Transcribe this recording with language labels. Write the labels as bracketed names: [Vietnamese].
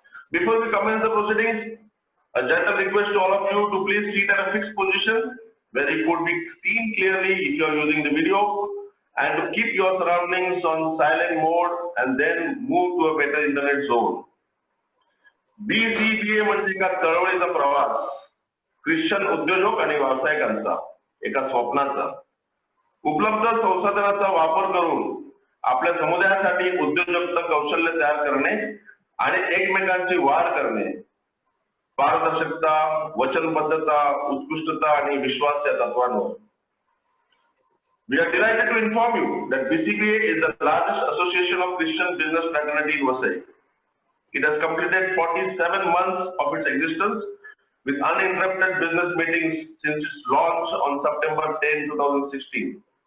[English] Before we commence the proceedings, a gentle request to all of you to please sit at a fixed position where it could be seen clearly if you are using the video, and to keep your surroundings on silent mode and then move to a better internet zone. [Marathi] BCBA म्हणजे एका चळवळीचा प्रवास, Christian उद्योजक आणि व्यावसायिकांचा एका स्वप्नाचा. उपलब्ध संसाधनांचा वापर करून आपल्या समुदायासाठी उद्योजकता कौशल्य तयार करणे आणि एकमेकांची वाढ करणे, पारदर्शकता, वचनबद्धता, उत्कृष्टता आणि विश्वास या तत्वांवर. [English] We are delighted to inform you that BCBA is the largest association of Christian business fraternity in Vasai. It has completed 47 months of its existence with uninterrupted business meetings since its launch on September 10, 2016.